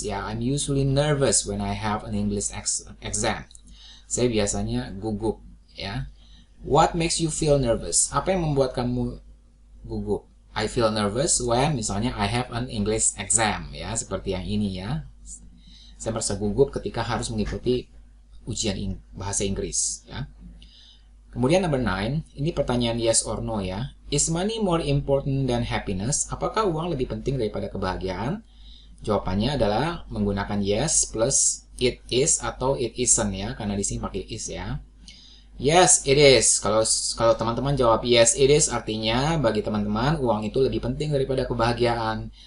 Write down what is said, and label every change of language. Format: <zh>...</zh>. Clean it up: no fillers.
<en>Ya, I'm usually nervous when I have an English exam.</en> <id>Saya biasanya gugup. Ya.</id> <en>What makes you feel nervous?</en> <id>Apa yang membuat kamu gugup?</id> <en>I feel nervous when</en> <id>misalnya</id> <en>I have an English exam,</en> <id>ya, seperti yang ini ya. Saya merasa gugup ketika harus mengikuti ujian bahasa Inggris, ya. Kemudian number 9, ini pertanyaan yes or no ya.</id> <en>Is money more important than happiness?</en> <id>Apakah uang lebih penting daripada kebahagiaan? Jawabannya adalah menggunakan yes plus it is atau it isn't ya, karena di sini pakai is ya.</id> <en>Yes, it is.</en> <id>Kalau teman-teman jawab yes, it is, artinya bagi teman-teman uang itu lebih penting daripada kebahagiaan.</id>